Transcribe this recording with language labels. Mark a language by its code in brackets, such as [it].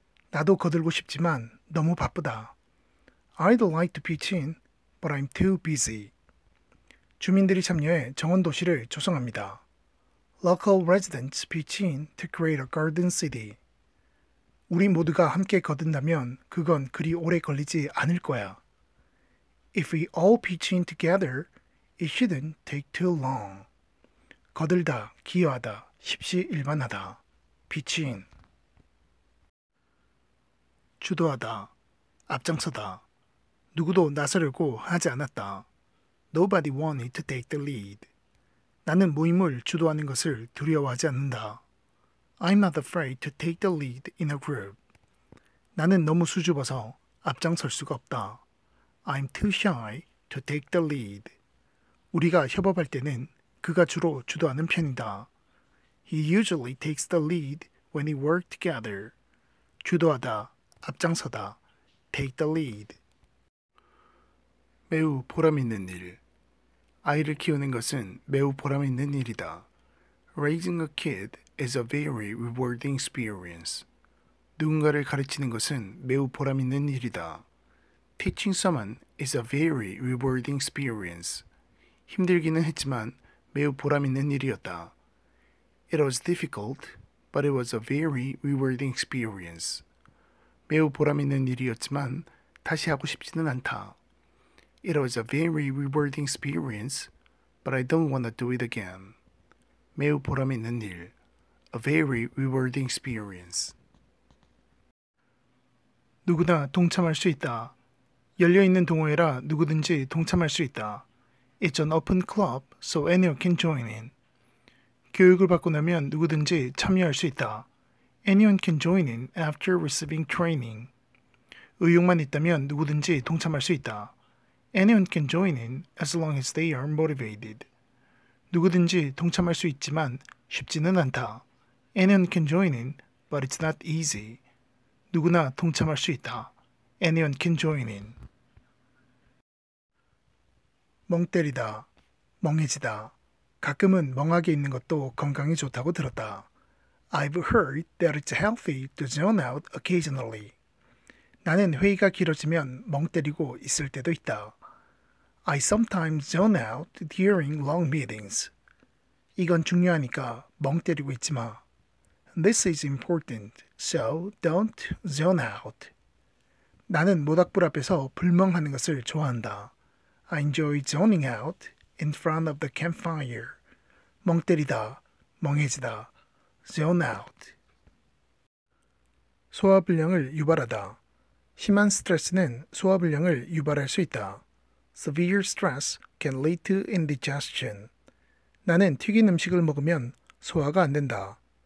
[ko] 나도 거들고 싶지만 너무 바쁘다. [en] I'd like to pitch in, but I'm too busy. [ko] 주민들이 참여해 정원 도시를 조성합니다. [en] Local residents pitch in to create a garden city. [ko] 우리 모두가 함께 거둔다면 그건 그리 오래 걸리지 않을 거야. [en] If we all pitch in together, it shouldn't take too long. [ko] 거들다, 기여하다, 십시일반하다. [en] pitch in. [ko] 주도하다, 앞장서다. 누구도 나서려고 하지 않았다. [en] Nobody wanted to take the lead. [ko] 나는 모임을 주도하는 것을 두려워하지 않는다. [en] I'm not afraid to take the lead in a group. [ko] 나는 너무 수줍어서 앞장설 수가 없다. [en] I'm too shy to take the lead. [ko] 우리가 협업할 때는 그가 주로 주도하는 편이다. [en] He usually takes the lead when we work together. [ko] 주도하다, 앞장서다, [en] take the lead. [ko] 매우 보람있는 일. 아이를 키우는 것은 매우 보람있는 일이다. [en] Raising a kid is a very rewarding experience. [ko] 누군가를 가르치는 것은 매우 보람있는 일이다. [en] Teaching someone is a very rewarding experience. [ko] 힘들기는 했지만 매우 보람있는 일이었다. [en] It was difficult, but it was a very rewarding experience. [ko] 매우 보람있는 일이었지만 다시 하고 싶지는 않다. [en] It was a very rewarding experience, but I don't want to do it again. [ko] 매우 보람있는 일. [en] A very rewarding experience. [ko] 누구나 동참할 수 있다. 열려있는 동호회라 누구든지 동참할 수 있다. [en] It's an open club, so anyone can join in. [ko] 교육을 받고 나면 누구든지 참여할 수 있다. [en] Anyone can join in after receiving training. [ko] 의욕만 있다면 누구든지 동참할 수 있다. [en] Anyone can join in as long as they are motivated. [ko] 누구든지 동참할 수 있지만 쉽지는 않다. [en] Anyone can join in, but it's not easy. [ko] 누구나 동참할 수 있다. [en] Anyone can join in. [ko] 멍 때리다, 멍해지다. 가끔은 멍하게 있는 것도 건강에 좋다고 들었다. [en] I've heard that it's healthy to zone out occasionally. [ko] 나는 회의가 길어지면 멍 때리고 있을 때도 있다. [en] I sometimes zone out during long meetings. [ko] 이건 중요하니까 멍 때리고 있지 마. [en] This is important, so don't zone out. [ko] 나는 모닥불 앞에서 불멍하는 것을 좋아한다. [en] I enjoy zoning out in front of the campfire. [ko] 멍 때리다, 멍해지다, [en] zone out. [ko] 소화불량을 유발하다. 심한 스트레스는 소화불량을 유발할 수 있다. [en] Severe stress can lead to indigestion. [ko] 나는 튀긴 음식을 먹으면 소화가 안 된다.